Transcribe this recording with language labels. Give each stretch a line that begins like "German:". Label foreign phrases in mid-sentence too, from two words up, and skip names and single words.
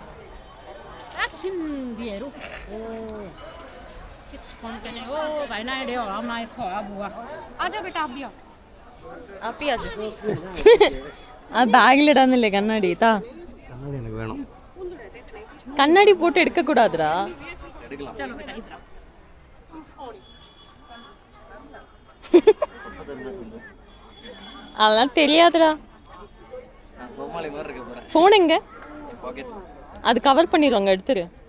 Malayalam: ആ ബാഗിലിടാന്നില്ലേ കണ്ണാടി? താ വേണം. കണ്ണാടി പോട്ട് എടുക്കക്കൂടാതിരാ.
Tamil: அதெல்லாம் தெரியாதுடா. ஃபோன் எங்க? அது கவர் பண்ணிடுவாங்க, எடுத்துரு.